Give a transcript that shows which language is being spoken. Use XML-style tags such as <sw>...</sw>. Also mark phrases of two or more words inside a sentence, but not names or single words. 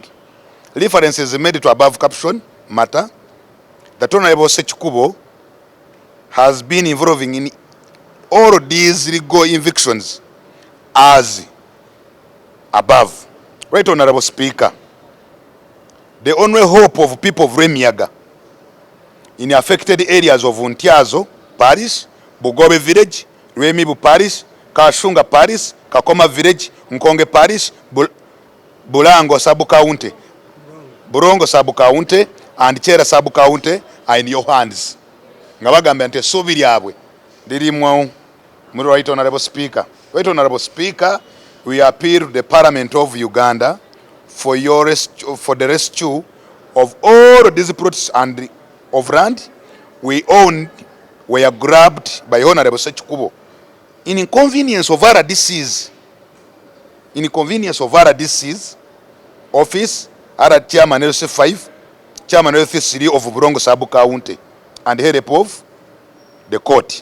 <en>Reference is made to above caption matter that Honorable Ssekikubo has been involving in all of these legal evictions as above. Right Honorable Speaker, the only hope of people of Rwemiyaga in affected areas of Untyazo Parish, Bugobe Village, Rwemibu Parish, Kashunga Parish, Kakoma Village, Nkonge Parish, Bulango Sub-County, Burongo Sub-County, and Chera Sub-County are in your hands.</en> <lg>Nga bagamba nti essuubi lyabwe lirimu.</lg> <en>Right Honorable Speaker. Right Honorable Speaker, we appeal to the Parliament of Uganda for the rescue of all these plots and of land we owned were grabbed by Honorable Ssekikubo in inconvenience of RDCs office, other chairman LC5, chairman LC3 of Burongo Sub-County, and help of the court.</en>